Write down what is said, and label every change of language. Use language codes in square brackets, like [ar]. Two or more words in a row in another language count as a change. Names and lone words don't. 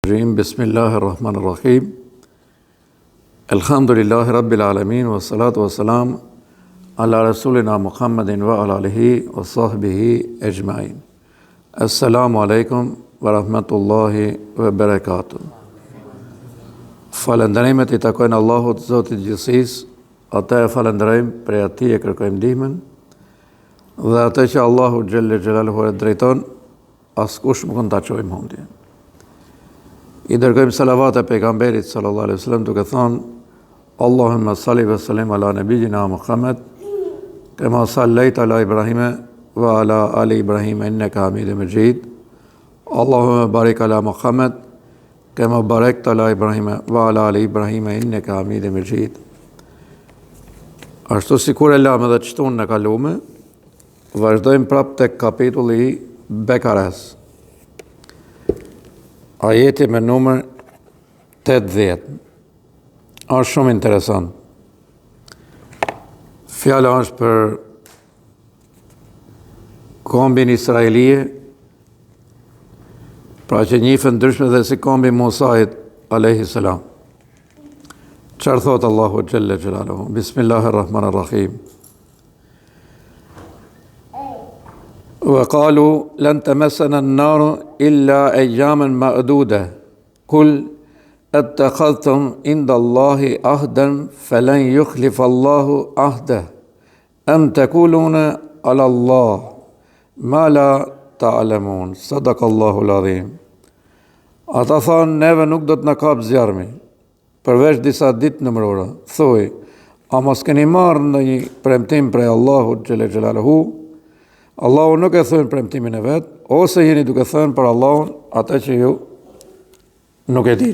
[ar] بسم الله الرحمن الرحيم الحمد لله رب العالمين والصلاة والسلام على رسولنا محمد وعلى آله وصحبه أجمعين. السلام عليكم ورحمة الله وبركاته. [sq] Falënderimet I takojnë Allahut, Zotit gjithësisë, atë e falënderojmë, prej atij e kërkojmë ndihmën, dhe atë që Allahu [ar] جل جلاله [sq] e drejton, askush nuk mund ta çojë mundje. I dërgojmë salavat e pejgamberit [ar] صلى الله عليه وسلم [sq] duke thënë [ar] اللهم صل وسلم على نبينا محمد كما صليت على إبراهيم وعلى آل إبراهيم إنك حميد مجيد. اللهم بارك على محمد كما باركت على إبراهيم وعلى آل إبراهيم إنك حميد مجيد. [sq] Ashtu sikur e lamë dhe çtun në kalume, vazhdojmë prapë tek kapitulli I Bekares. Ajeti me numër 80. Është shumë interesant. Fjala është për kombin Israelije, pra që njihen ndryshme dhe si kombi Musait [ar] عليه السلام. [sq] Çfarë thot Allahu [ar] جل جلاله? Bismillahirrahmanirrahim. وقالوا لن تمسنا النار إلا أياما معدودة قل اتخذتم عند الله عهدا فلن يخلف الله عهده أم تقولون على الله ما لا تعلمون صدق الله العظيم. [sq] Ata thanë, neve nuk do të na kap zjarmi, përveç disa ditë nëmërore. Thuaj, a mos keni marrë ndonjë premtim prej Allahut [ar] جل جلاله? [sq] Allahu nuk e thënë premtimin e vetë, ose jeni duke thënë për Allahun atë që ju nuk e dini.